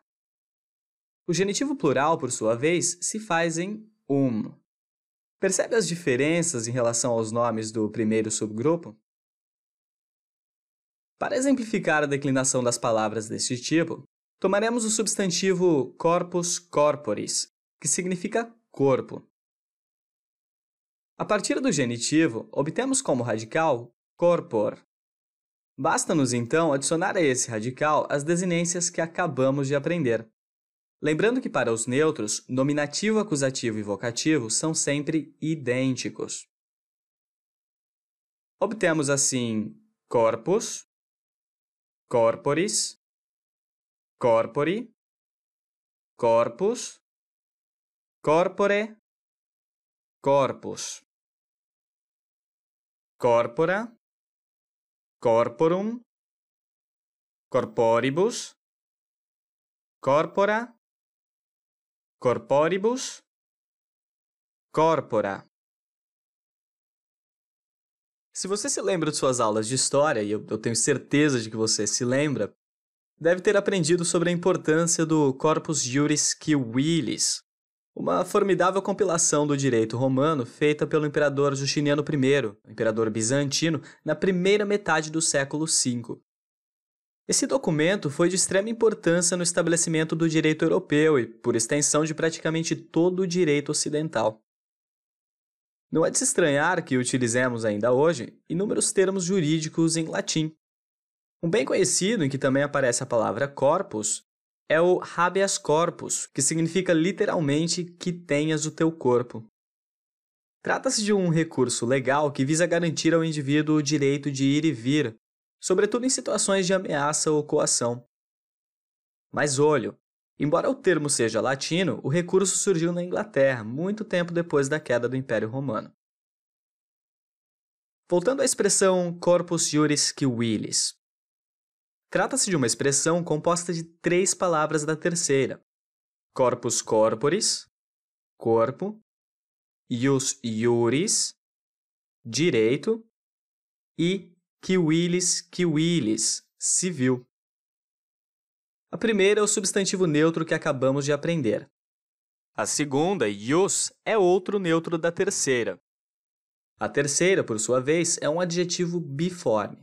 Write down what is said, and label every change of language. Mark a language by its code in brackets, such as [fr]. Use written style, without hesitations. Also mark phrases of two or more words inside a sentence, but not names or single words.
[pt] O genitivo plural, por sua vez, se faz em Percebe as diferenças em relação aos nomes do primeiro subgrupo? Para exemplificar a declinação das palavras deste tipo, tomaremos o substantivo [la] corpus corporis, [pt] que significa corpo. A partir do genitivo, obtemos como radical corpor. Basta-nos, então, adicionar a esse radical as desinências que acabamos de aprender. Lembrando que para os neutros, nominativo, acusativo e vocativo são sempre idênticos. Obtemos assim [la] corpus, corporis, corpori, corpus, corpore, corpus, corpora, corporum, corporibus, corpora, corporibus, corpora. [pt] Se você se lembra de suas aulas de história, e eu tenho certeza de que você se lembra, deve ter aprendido sobre a importância do Corpus Juris Civilis, uma formidável compilação do direito romano feita pelo imperador Justiniano I, imperador bizantino, na primeira metade do século V. Esse documento foi de extrema importância no estabelecimento do direito europeu e, por extensão, de praticamente todo o direito ocidental. Não é de se estranhar que utilizemos ainda hoje inúmeros termos jurídicos em latim. Um bem conhecido em que também aparece a palavra corpus é o [la] habeas corpus, [pt] que significa literalmente que tenhas o teu corpo. Trata-se de um recurso legal que visa garantir ao indivíduo o direito de ir e vir, sobretudo em situações de ameaça ou coação. Mas olho, embora o termo seja latino, o recurso surgiu na Inglaterra, muito tempo depois da queda do Império Romano. Voltando à expressão corpus juris civilis. Trata-se de uma expressão composta de 3 palavras da terceira: [la] corpus corporis, corpo, ius iuris, [pt] direito, e civilis, civil. A primeira é o substantivo neutro que acabamos de aprender. A segunda, ius, é outro neutro da terceira. A terceira, por sua vez, é um adjetivo biforme.